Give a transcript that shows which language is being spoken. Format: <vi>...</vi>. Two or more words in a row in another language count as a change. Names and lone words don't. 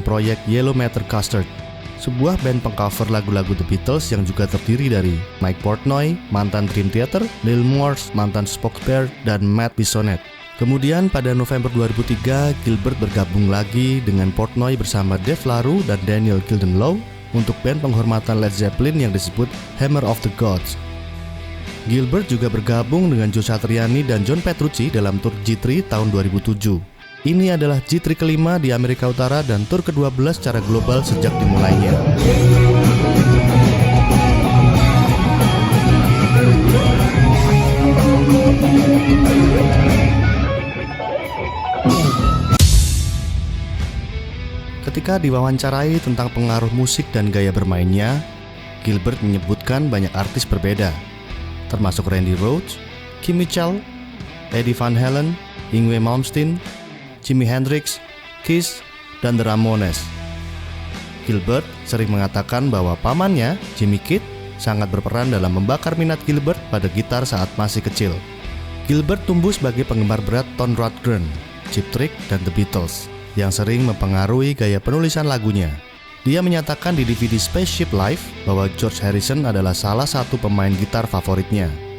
<id>proyek Yellow Matter Custard, sebuah band pengcover lagu-lagu The Beatles yang juga terdiri dari Mike Portnoy, mantan Dream Theater, Neil Morse, mantan Spokesbear, dan Matt Bissonette. Kemudian pada November 2003, Gilbert bergabung lagi dengan Portnoy bersama Dave LaRue dan Daniel Gildenlow untuk band penghormatan Led Zeppelin yang disebut Hammer of the Gods. Gilbert juga bergabung dengan Joe Satriani dan John Petrucci dalam tur G3 tahun 2007. Ini adalah G3 kelima di Amerika Utara dan tur ke-12 secara global sejak dimulainya. Ketika diwawancarai tentang pengaruh musik dan gaya bermainnya, Gilbert menyebutkan banyak artis berbeda, termasuk Randy Rhoads, Kim Mitchell, Eddie Van Halen, Yngwie Malmsteen, Jimi Hendrix, Kiss, dan The Ramones. Gilbert sering mengatakan bahwa pamannya, Jimmy Kidd, sangat berperan dalam membakar minat Gilbert pada gitar saat masih kecil. Gilbert tumbuh sebagai penggemar berat Ton Rundgren, Cheap Trick, dan The Beatles, yang sering mempengaruhi gaya penulisan lagunya. Dia menyatakan di DVD Spaceship Live bahwa George Harrison adalah salah satu pemain gitar favoritnya.</id>